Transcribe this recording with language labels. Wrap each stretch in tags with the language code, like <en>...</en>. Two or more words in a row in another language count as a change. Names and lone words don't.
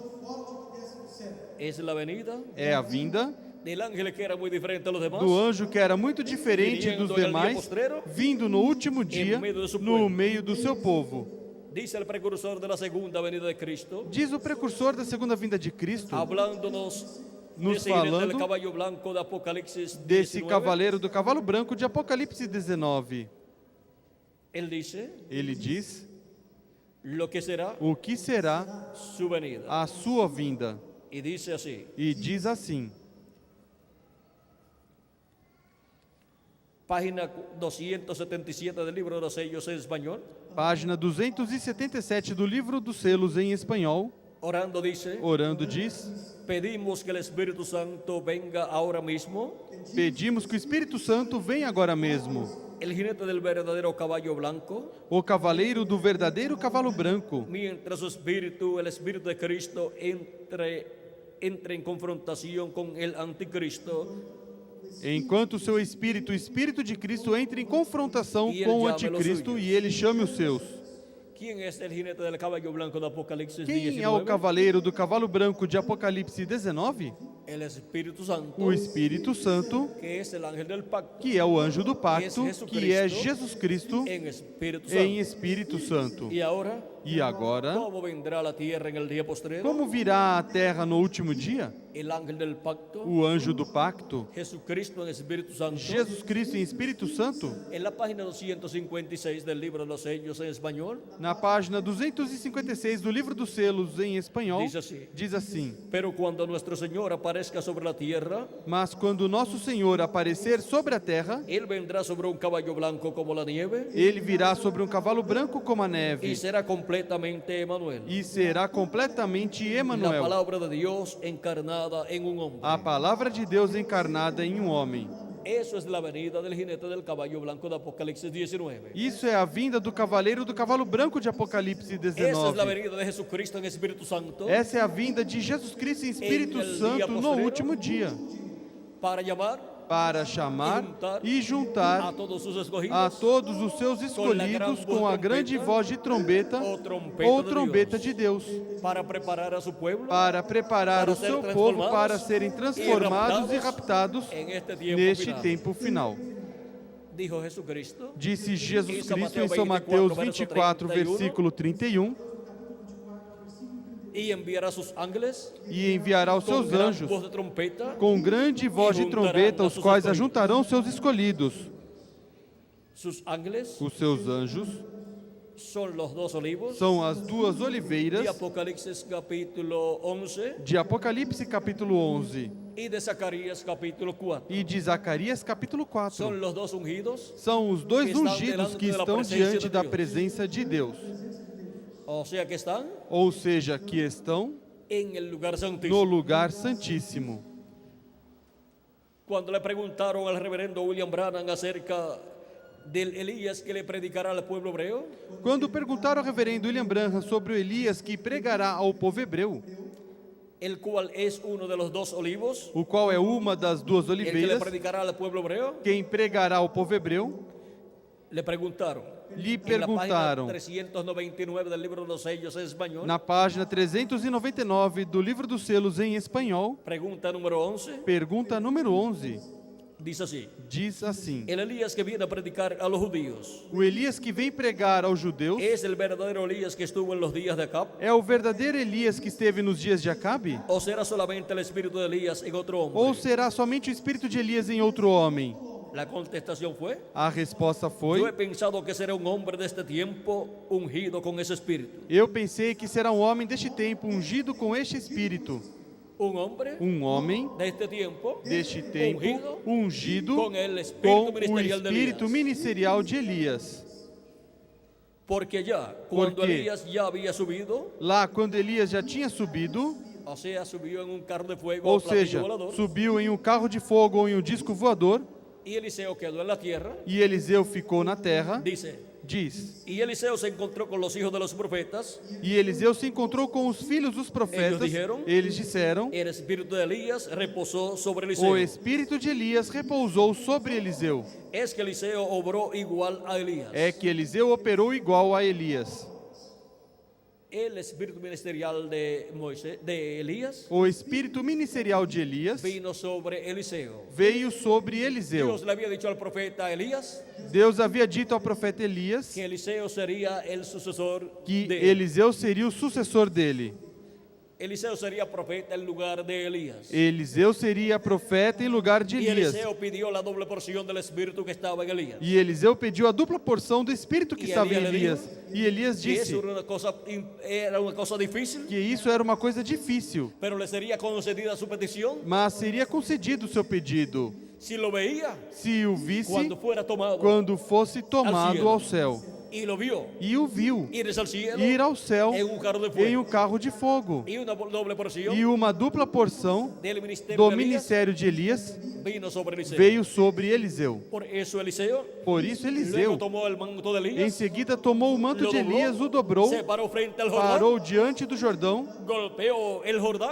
<es>Es la venida</es> <pt>É a vinda</pt> <es>del ángel que era muy diferente a los demás.</es> <pt>do anjo que era muito diferente dos demais, vindo no último dia, no meio do seu povo.</pt> <es>Dice el precursor de la segunda venida de Cristo,</es> <pt>Diz o precursor da segunda vinda de Cristo,</pt> <es>hablándonos</es> <pt>nos</pt> <es>del</es> <pt>falando</pt> <es>caballo blanco de Apocalipsis</es> <pt>desse</pt> <es>19.</es> <pt>cavaleiro do cavalo branco de Apocalipse 19.</pt> <es>Él dice</es> <pt>Ele diz</pt> <es>lo que será</es> <pt>o que será</pt> <es>su venida.</es> <pt>a sua vinda.</pt> <es>Y dice así:</es> <pt>E diz assim,</pt> <es>página 277 del libro de los sellos en español.</es> <pt>página 277 do livro dos selos em espanhol,</pt> <es>Orando dice:</es> <pt>orando diz:</pt> <es>pedimos que el Espíritu Santo venga ahora mismo.</es> <pt>pedimos que o Espírito Santo venha agora mesmo.</pt> <es>El jinete del verdadero caballo blanco,</es> <pt>O cavaleiro do verdadeiro cavalo branco,</pt> <es>mientras su espíritu, el Espíritu de Cristo, entre en confrontación con el anticristo</es> <pt>enquanto o seu espírito, o espírito de Cristo, entre em confrontação E ele com o chama anticristo os e ele chame os seus.</pt> <es>¿Quién es el jinete del caballo blanco de Apocalipsis</es> <pt>Quem</pt> <es>19?</es> <pt>é o cavaleiro do cavalo branco de Apocalipse 19?</pt> <es>El Espíritu Santo,</es> <pt>O Espírito Santo,</pt> <es>que es el ángel del pacto,</es> <pt>que é o anjo do pacto, que é Jesus Cristo</pt> <es>en Espíritu</es> <pt>em</pt> <es>Santo.</es> <pt>Espírito Santo.</pt> <es>Y ahora,</es> <pt>E agora,</pt> <es>¿cómo vendrá la tierra en el día postrero?</es> <pt>como virá a terra no último dia?</pt> <es>El ángel del pacto,</es> <pt>O anjo do pacto,</pt> <es>Jesucristo en Espíritu Santo.</es> <pt>Jesus Cristo em Espírito Santo?</pt> <es>En la página 256 del libro de los sellos en español,</es> <pt>Na página 256 do livro dos selos em espanhol, diz assim:</pt> <es>pero cuando nuestro Señor aparezca sobre la tierra,</es> <pt>mas quando nosso Senhor aparecer sobre a terra,</pt> <es>Él vendrá sobre un caballo blanco como la nieve</es> <pt>ele virá sobre um cavalo branco como a</pt> <es>y</es> <pt>neve</pt> <es>será completamente Emmanuel,</es> <pt>e será completamente</pt> <es>la</es> <pt>Emanuel,</pt> <es>palabra de Dios encarnada en un hombre.</es> <pt>a palavra de Deus encarnada em um homem.</pt> <es>Eso es la venida del jinete del caballo blanco de Apocalipsis 19.</es> <pt>Isso é a vinda do cavaleiro do cavalo branco de Apocalipse</pt> <es>Esa es la</es> <pt>19.</pt> <es>venida de Jesucristo en Espíritu Santo</es> <pt>Essa é a vinda de Jesus Cristo em Espírito Santo no último dia,</pt> <es>para llamar</es> <pt>para chamar e juntar</pt> <es>a todos sus escogidos</es> <pt>a todos os seus escolhidos com a grande voz de trombeta ou trombeta de Deus,</pt> <es>para preparar a su pueblo</es> <pt>para preparar o seu povo para serem transformados e raptados</pt> <es>en este tiempo</es> <pt>neste</pt> <es>final.</es> <pt>tempo final.</pt> <es>Dijo Jesucristo,</es> <pt>Disse Jesus Cristo em São Mateus 24,</pt> <es>versículo 31, y enviará sus ángeles</es> <pt>e enviará os</pt> <es>con</es> <pt>seus</pt> <es>gran</es> <pt>anjos</pt> <es>voz de trompeta,</es> <pt>com grande voz de trombeta, os quais ajuntarão seus escolhidos.</pt> <es>sus ángeles</es> <pt>Os seus anjos</pt> <es>son los dos olivos</es> <pt>são as duas oliveiras</pt> <es>de Apocalipsis capítulo 11</es> <pt>de Apocalipse capítulo 11</pt> <es>y de Zacarías capítulo 4.</es> <pt>e de Zacarias capítulo 4.</pt> <es>Son los dos ungidos,</es> <pt>São os dois que estão ungidos que delante da estão presença diante de da Deus. presença de Deus,</pt> <es>o sea que están</es> <pt>ou seja, que estão</pt> <es>en el lugar</es> <pt>no</pt> <es>santísimo.</es> <pt>lugar santíssimo.</pt> <es>Cuando le preguntaron al reverendo William Branham acerca del Elías que le predicará al pueblo hebreo,</es> <pt>Quando perguntaram ao reverendo William Branham sobre o Elias que pregará ao povo hebreu,</pt> <es>el cual es uno de los dos olivos,</es> <pt>o qual é uma das duas</pt> <es>el que le</es> <pt>oliveiras,</pt> <es>predicará al pueblo hebreo,</es> <pt>quem pregará ao povo hebreu,</pt> <es>Le preguntaron.</es> <pt>Lhe</pt> <es>En la página</es> <pt>perguntaram,</pt> <es>399 del libro de los sellos en español.</es> <pt>na página 399 do Livro dos Selos em espanhol,</pt> <es>Pregunta número 11.</es> <pt>pergunta número 11,</pt> <es>Dice así.</es> <pt>diz assim:</pt> <es>El Elías que viene a predicar a los judíos,</es> <pt>o Elias que vem pregar aos judeus</pt> <es>¿es el verdadero Elías que estuvo en los días de Acab?</es> <pt>é o verdadeiro Elias que esteve nos dias de Acabe?</pt> <es>¿O será solamente el espíritu de Elías en otro hombre?</es> <pt>Ou será somente o espírito de Elias em outro homem?</pt> <es>La contestación fue:</es> <pt>A resposta foi:</pt> <es>yo he pensado que será un hombre de este tiempo ungido con ese espíritu.</es> <pt>eu pensei que será um homem deste tempo ungido com este espírito.</pt> <es>Un hombre</es> <pt>Um homem</pt> <es>de este tiempo</es> <pt>deste tempo ungido</pt> <es>con el</es> <pt>com</pt> <es>espíritu</es> <pt>o</pt> <es>ministerial de</es> <pt>espírito</pt> <es>Elías.</es> <pt>ministerial de Elias.</pt> <es>Porque ya, cuando</es> <pt>Porque</pt> <es>Elías ya había subido,</es> <pt>Lá, quando Elias já tinha subido,</pt> <es>o sea, subió en un carro de fuego,</es> <pt>ou</pt> <es>platillo</es> <pt>seja,</pt> <es>volador,</es> <pt>subiu em um carro de fogo ou em um disco voador,</pt> <es>y Eliseo quedó en la tierra,</es> <pt>e Eliseu ficou na terra,</pt> <es>dice,</es> <pt>diz.</pt> <es>y Eliseo se encontró con los hijos de los profetas,</es> <pt>E Eliseu se encontrou com os filhos dos profetas. Eles disseram:</pt> <es>el espíritu de Elías reposó sobre</es> <pt>o</pt> <es>Eliseo.</es> <pt>espírito de Elias repousou sobre Eliseu.</pt> <es>Es que Eliseo obró igual a Elías.</es> <pt>É que Eliseu operou igual a Elias.</pt> <es>El espíritu ministerial de de Elías,</es> <pt>O espírito ministerial de Elias</pt> <es>vino sobre Eliseo.</es> <pt>veio sobre Eliseu.</pt> <es>Dios le había dicho al profeta Elías</es> <pt>Deus havia dito ao profeta Elias</pt> <es>que Eliseo sería el sucesor</es> <pt>que de Eliseu seria o sucessor dele.</pt> <es>Eliseo sería profeta en lugar de Elías.</es> <pt>Eliseu seria profeta em lugar de</pt> <es>Y</es> <pt>Elias.</pt> <es>Eliseo pidió la doble porción del espíritu que estaba en Elías.</es> <pt>E Eliseu pediu a dupla porção do espírito que E estava em Elias Elias. E Elias</pt> <es>Que</es> <pt>disse</pt> <es>eso era una cosa difícil,</es> <pt>que isso era uma coisa difícil,</pt> <es>pero le sería concedida su petición</es> <pt>mas seria concedido o seu pedido</pt> <es>si lo veía</es> <pt>se o visse</pt> <es>cuando fuera tomado.</es> <pt>quando fosse tomado ao céu.</pt> <es>Y lo vio</es> <pt>E o viu</pt> <es>ir al cielo</es> <pt>ir ao céu</pt> <es>en un carro de</es> <pt>em</pt> <es>fuego.</es> <pt>um carro de fogo.</pt> <es>Y una doble porción</es> <pt>E uma dupla porção</pt> <es>del ministerio</es> <pt>do</pt> <es>de Elías</es> <pt>ministério de Elias</pt> <es>vino sobre Eliseo.</es> <pt>veio sobre Eliseu.</pt> <es>Por eso Eliseo</es> <pt>Por isso</pt> <es>luego</es> <pt>Eliseu,</pt> <es>tomó el manto de</es> <pt>em</pt> <es>Elías,</es> <pt>seguida, tomou o manto</pt> <es>lo</es> <pt>de</pt> <es>dobló,</es> <pt>Elias, o dobrou,</pt> <es>se paró frente al Jordán,</es> <pt>parou diante do Jordão,</pt> <es>golpeó el Jordán,</es>